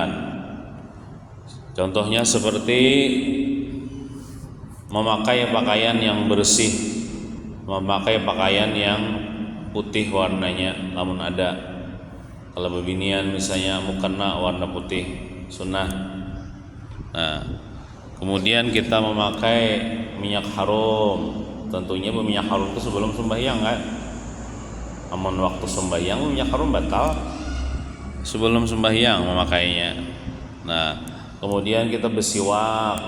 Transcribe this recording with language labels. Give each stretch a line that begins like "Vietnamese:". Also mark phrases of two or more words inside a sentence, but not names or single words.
Indonesian: Contohnya seperti memakai pakaian yang bersih, memakai pakaian yang putih warnanya, namun ada. Kalau bebinian misalnya mukena warna putih, sunnah. Nah, kemudian kita memakai minyak harum. Tentunya minyak harum itu sebelum sembahyang kan. Namun waktu sembahyang minyak harum batal. Sebelum sembahyang memakainya. Nah, kemudian kita bersiwak.